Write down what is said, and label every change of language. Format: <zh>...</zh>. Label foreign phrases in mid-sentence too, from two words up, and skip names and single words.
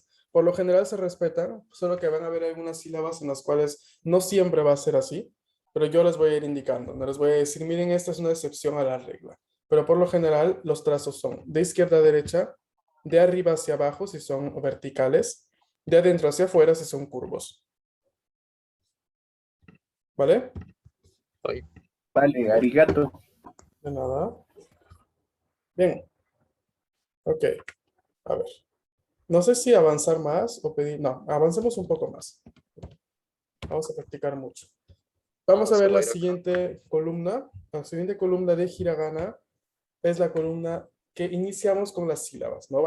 <es>Por lo general se respetan, solo que van a haber algunas sílabas en las cuales no siempre va a ser así, pero yo les voy a ir indicando, no les voy a decir, miren, esta es una excepción a la regla. Pero por lo general los trazos son de izquierda a derecha, de arriba hacia abajo si son verticales, de adentro hacia afuera si son curvos. ¿Vale?</es> <ja>はい。</ja> <es>Vale, arigato. De nada. Bien. Ok. A ver. No sé si avanzar más o pedir, no, avancemos un poco más. Vamos a practicar mucho. Vamos a se ver va la a ir acá. siguiente columna. La siguiente columna de hiragana es la columna que iniciamos con las sílabas, ¿no?</es>